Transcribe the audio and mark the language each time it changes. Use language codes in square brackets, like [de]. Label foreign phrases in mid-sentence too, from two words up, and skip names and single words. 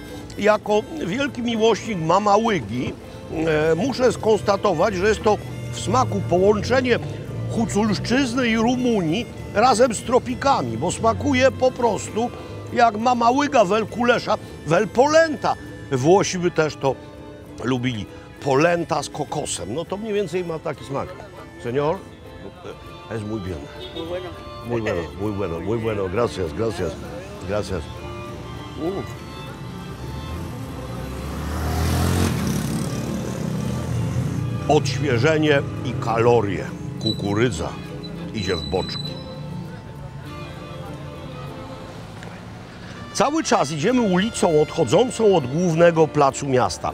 [pl] Jako wielki miłośnik mama łygi muszę skonstatować, że jest to w smaku połączenie huculszczyzny i Rumunii razem z tropikami, bo smakuje po prostu jak mama łyga wel kulesza, wel polenta. Włosi by też to lubili. Polenta z kokosem. No to mniej więcej ma taki smak. [es] Señor, es muy bien. Muy bueno. Muy bueno, muy bueno, muy bueno. Gracias, gracias, gracias. [pl] Odświeżenie i kalorie. Kukurydza idzie w boczki. Cały czas idziemy ulicą odchodzącą od głównego placu miasta.